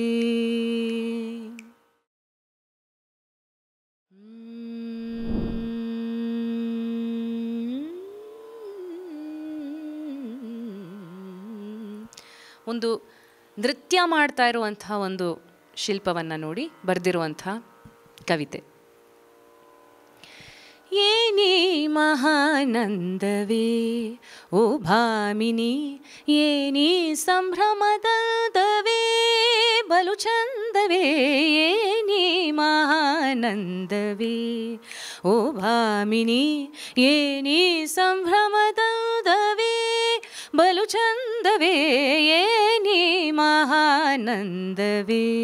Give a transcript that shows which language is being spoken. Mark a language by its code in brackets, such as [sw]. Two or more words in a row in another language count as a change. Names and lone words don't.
[kn] ಒಂದು ನೃತ್ಯ ಮಾಡ್ತಾ ಇರುವಂಥ ಒಂದು ಶಿಲ್ಪವನ್ನು ನೋಡಿ ಬರೆದಿರುವಂಥ ಕವಿತೆ. ಏನಿ ಮಹಾನಂದವೇ ಓ ಭಾಮಿನಿ ಏನಿ ಸಂಭ್ರಮದವೇ ಬಲು ಚಂದವೇ ಏನಿ ಮಹಾನಂದವೇ ಓ ಭಾಮಿನಿ ಏನಿ ಸಂಭ್ರಮದವೇ ಬಲು ಚಂದವೇ ಏನಿ ಮಹಾನಂದವೇ.